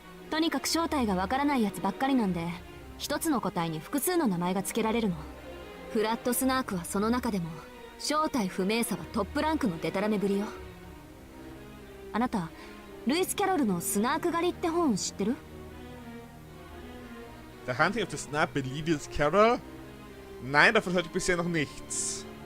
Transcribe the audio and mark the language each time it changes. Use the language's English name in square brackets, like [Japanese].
[Japanese] とにかく正体がわからないやつばっかりなんで、一つの個体に複数の名前が付けられるの。フラットスナークはその中でも正体不明さはトップランクのデタラメぶりよ。あなたルイス・キャロルのスナーク狩りって本知ってる？ [English] The Hunting of the Snap by Lewis Carroll? [German] Nein, davon hörte ich bisher noch nichts.